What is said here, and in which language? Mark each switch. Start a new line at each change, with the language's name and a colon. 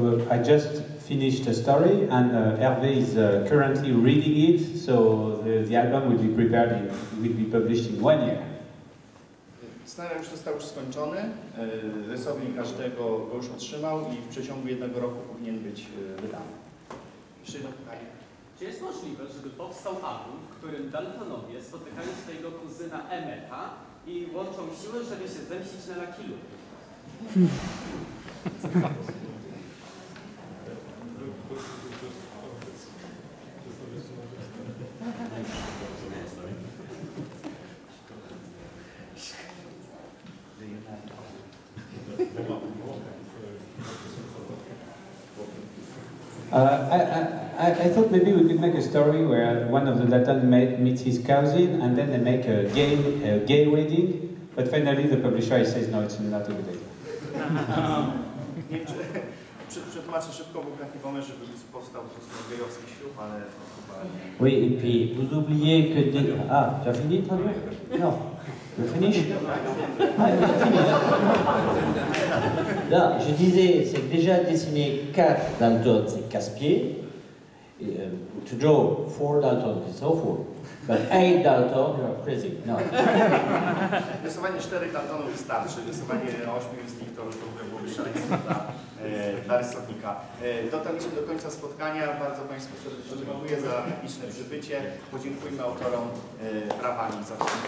English: I just finished a story and Hervé is currently reading it, so the album will be prepared, will be published in 1 year.
Polish: Scenariusz został już skończony, rysownik każdego go już otrzymał i w przeciągu 1 roku powinien być wydany. Jeszcze jedno pytanie. Czy jest możliwe, żeby powstał album, w którym Daltonowie spotykają swojego kuzyna Emmeta i łączą siły, żeby się zemścić na Lucky Luke?
English: I thought maybe we could make a story where one of the Dalton meets his cousin and then they make a gay wedding, but finally the publisher says no, it's not a good idea.
Polish: Nie wiem, czy przetłumaczę szybko, był taki pomysł, żeby powstał po prostu gejowski ślub, ale chyba...
French: Oui, et puis vous oubliez que... Ah, tu as fini de traduire? Non. Je finis? Ah, je finis. Là, je disais, c'est que déjà dessiner 4 Dalton, c'est casse-pied.
English: To draw 4 Dalton, it's awful. But 8 Dalton, you're crazy. No.
Polish: Rysowanie 4 Daltonów wystarczy, rysowanie 8 z nich to byłoby szaleństwo dla rysownika. Dotarliśmy do końca spotkania. Bardzo Państwu serdecznie dziękuję za liczne przybycie. Podziękujmy autorom brawami za to.